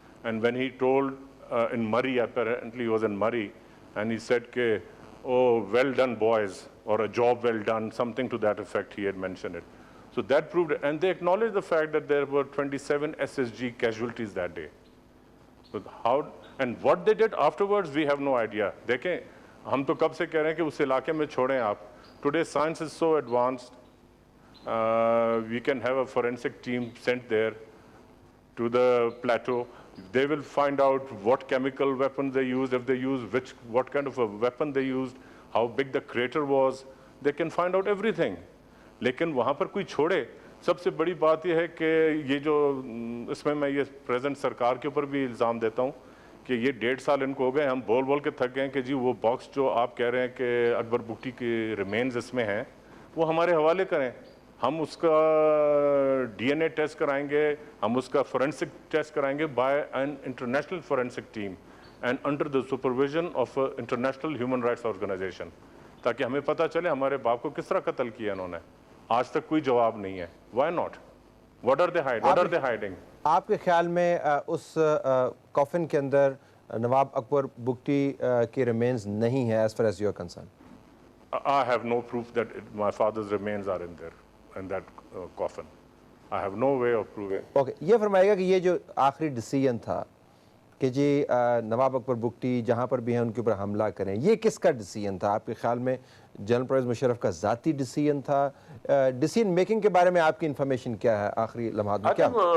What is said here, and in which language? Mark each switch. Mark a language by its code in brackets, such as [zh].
[en] And when he told in Murray, apparently he was in Murray, and he said کہ oh, well done boys, or a job well done, something to that effect, he had mentioned it. So that proved it. And they acknowledged the fact that there were 27 SSG casualties that day. So how, and what they did afterwards, we have no idea. [ur] دیکھیں ہم تو کب سے کہہ رہے ہیں کہ اس علاقے میں چھوڑیں آپ. [en] Today science is so advanced. We can have a forensic team sent there to the plateau. They will find out what chemical weapons they used, if they used what kind of a weapon they used, how big the crater was. they can find out everything. [ur] لیکن وہاں پر کوئی چھوڑے. سب سے بڑی بات یہ ہے کہ یہ جو اس میں یہ پریزنٹ سرکار کے اوپر بھی الزام دیتا ہوں کہ یہ 1.5 سال ان کو ہو گئے, ہم بول بول کے تھک گئے کہ جی وہ باکس جو آپ کہہ رہے ہیں کہ اکبر بگٹی کی ریمینز اس میں ہیں وہ ہمارے حوالے کریں, ہم اس کا ڈی این اے ٹیسٹ کرائیں گے, ہم اس کا فورینسک ٹیسٹ کرائیں گے [en] by an international forensic team and under the supervision of international human rights organization, [ur] تاکہ ہمیں پتہ چلے ہمارے باپ کو کس طرح قتل کیا انہوں نے. آج تک کوئی جواب نہیں ہے. [en] Why not? What are they hiding? [ur] آپ کے خیال میں اس کافن کے اندر نواب اکبر بگٹی کے ریمینز نہیں ہے [en] as far as you are concerned? I have no proof that my father's remains are in there, in that coffin. I have no way of proving. [ur] Okay, یہ فرمائے گا کہ یہ جو آخری ڈیسیژن تھا کہ جی نواب اکبر بگٹی جہاں پر بھی ہیں ان کے اوپر حملہ کریں, یہ کس کا ڈیسیژن تھا آپ کے خیال میں؟ جنرل پرویز مشرف کا ذاتی ڈیسیژن تھا؟ ڈیسیژن میکنگ کے بارے میں آپ کی انفارمیشن کیا ہے آخری لمحات میں؟ کیا